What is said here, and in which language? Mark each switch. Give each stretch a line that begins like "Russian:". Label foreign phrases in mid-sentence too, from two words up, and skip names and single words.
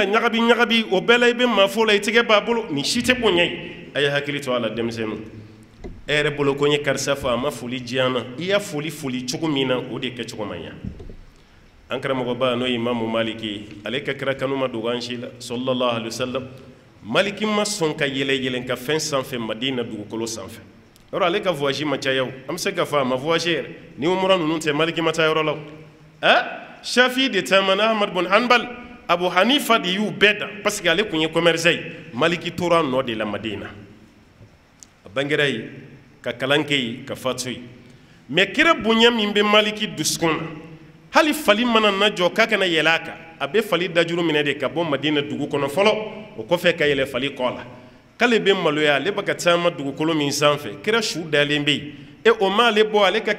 Bambara: ɲagabi o bɛɛ la i bɛ maa fo la i tigɛ b'a bolo nin si tɛ bonya ye a ye hakili to a la denmisɛnninw e yɛrɛ bolo ko n ye karisa fɔ a ma foli diyan na i y'a foli cogo min na o de kɛ cogo man ɲa an karamɔgɔba n'o ye imamu maliki ye ale ka kira kanu ma dogo an si la
Arabic: صلى الله عليه وسلم
Bambara: maliki ma sɔn ka yɛlɛ ka fɛn sanfɛ madina dugukolo sanfɛ yɔrɔ ale ka voyage ma caya o an bɛ se ka fɔ a ma voyage yɛrɛ ni umura ninnu tɛ maliki ma taa yɔrɔ la o Shafi de taamana Ahmad bin Hanbal Abu Hanifa de y'u bɛɛ dan
French: parce que
Bambara: ale kun ye commerçant ye maliki tora nɔ de la Madina a bangera yen ka kalan kɛ yen ka fatu yen mais kira bonya min be maliki duskuna hali fali mana na jɔ k'a kana yɛlɛ a kan a bɛ fali dajuru minɛ de ka bɔ madina dugu kɔnɔ fɔlɔ o kɔfɛ ka yɛlɛ fali kɔ la k'ale bɛ maloya ale bɛ ka taama dugukolo min sanfɛ kira su dalen bɛ yen o m'ale bɔ ale ka